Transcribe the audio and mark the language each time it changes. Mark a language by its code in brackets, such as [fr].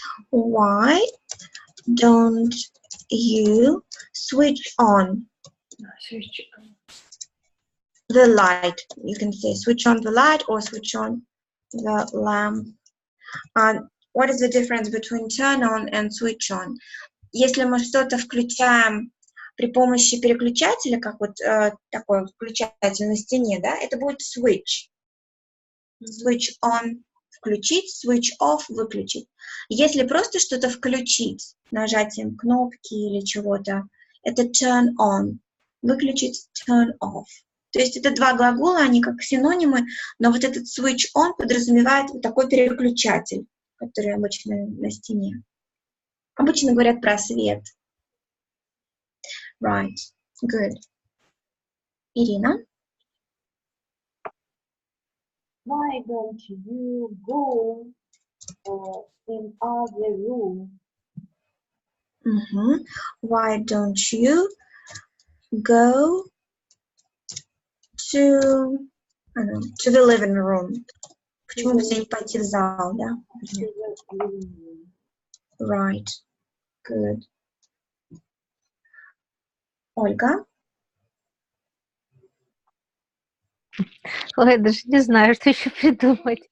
[en] Why don't you switch on Switch on. the light? You can say switch on the light or switch on the lamp. What is the difference between turn on and switch on? [ru] Если мы что-то включаем при помощи переключателя, как вот такой включатель на стене, да, это будет switch. Switch on – включить, switch off – выключить. Если просто что-то включить нажатием кнопки или чего-то, это turn on. Выключить – turn off. То есть это два глагола, они как синонимы, но вот этот switch on подразумевает вот такой переключатель, который обычно на стене. Обычно говорят про свет. [en] Right. Good. Ирина? Why don't you go in other room? Why don't you go to the living room? [ru] Почему бы тебе не пойти в зал, да? [en] Right. Good. Ольга? [ru] Ой, даже не знаю, что еще придумать.